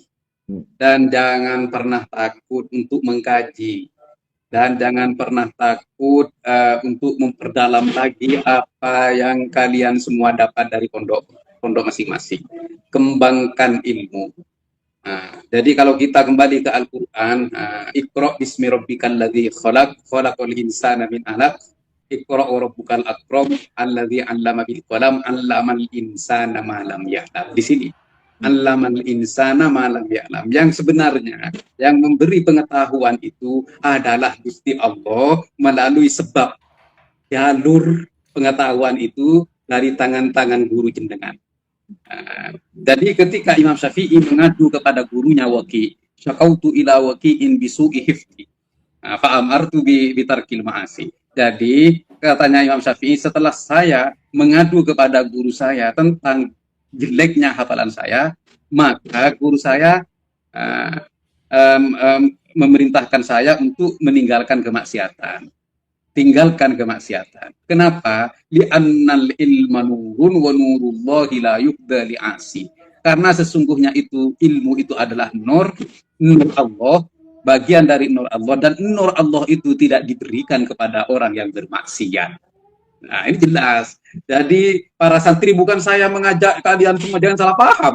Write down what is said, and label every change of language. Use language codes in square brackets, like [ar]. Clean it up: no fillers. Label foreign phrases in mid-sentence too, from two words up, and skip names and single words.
[id] Dan jangan pernah takut untuk mengkaji. Dan jangan pernah takut untuk memperdalam lagi apa yang kalian semua dapat dari pondok masing-masing. Kembangkan ilmu. Jadi kalau kita kembali ke Al-Quran, [ar] اقرأ باسم ربك الذي خلق الإنسان من علق اقرأ وربك الأكرم الذي علم بالقلم علم الإنسان ما لم يعلم. [id] Di sini [ar] علم الإنسان ما لم يعلم. [id] Yang sebenarnya yang memberi pengetahuan itu adalah Gusti Allah melalui sebab jalur pengetahuan itu dari tangan-tangan guru jenengan. Jadi ketika Imam Syafi'i mengadu kepada gurunya Waki, [ar] شكوت إلى وكيع بسوء حفظي فأمرت بترك المعاصي. [id] Jadi katanya Imam Syafi'i, setelah saya mengadu kepada guru saya tentang jeleknya hafalan saya, maka guru saya memerintahkan saya untuk meninggalkan kemaksiatan. Tinggalkan kemaksiatan. [ar] Kenapa? لأن العلم نور ونور الله لا يهدى لعاصي. [id] Karena sesungguhnya itu ilmu itu adalah nur Allah, bagian dari nur Allah, dan nur Allah itu tidak diberikan kepada orang yang bermaksiat. Nah, ini jelas. Jadi para santri, bukan saya mengajak kalian semua, jangan salah paham.